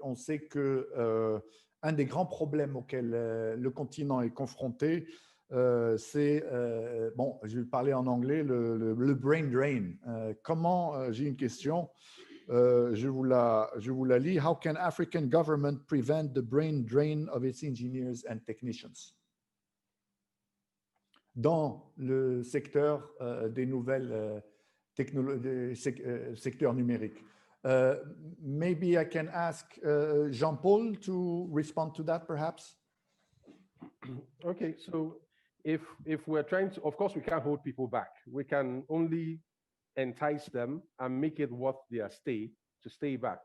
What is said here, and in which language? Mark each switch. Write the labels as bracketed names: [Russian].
[French] On sait que un des grands problèmes auxquels le continent est confronté, c'est, bon, je vais parler en anglais, le brain drain. Comment, j'ai une question, je vous la lis. [English] How can African government prevent the brain drain of its engineers and technicians? [French] Dans le secteur des nouvelles technologies, secteur numérique. [English] Maybe I can ask Jean-Paul to respond to that, perhaps. Okay, so if we're trying to, of course, we can't hold people back. We can only entice them and make it worth their stay to stay back.